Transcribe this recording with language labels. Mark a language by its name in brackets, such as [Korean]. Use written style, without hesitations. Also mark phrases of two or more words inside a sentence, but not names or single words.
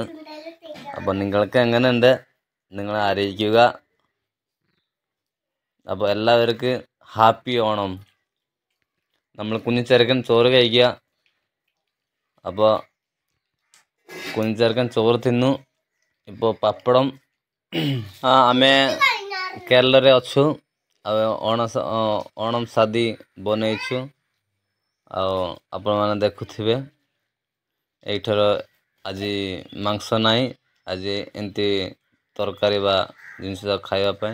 [Malayalam] അപ്പോൾ നിങ്ങൾക്ക് എങ്ങനെയുണ്ട് നിങ്ങളെ അറിയിക്കുക. അപ്പോൾ എല്ലാവർക്കും ഹാപ്പി ഓണം. നമ്മൾ കുഞ്ഞിച്ചെറുക്കൻ ചോറ് കഴിക്കുക. അപ്പോൾ കുഞ്ഞിച്ചെറുക്കൻ ചോറ് തിന്നു. [Odia] ഇപ്പോൾ ପପଡ଼ ଆମେ କେରଳରେ ଅଛୁ ଆଉ ଓଣମ୍ ସାଦି ବନେଇଛୁ। ଆଉ ଆପଣମାନେ ଦେଖୁଥିବେ ଏଇଥର ଆଜି ମାଂସ ନାହିଁ, ଆଜି ଏମିତି ତରକାରୀ ବା ଜିନିଷ ଖାଇବା ପାଇଁ।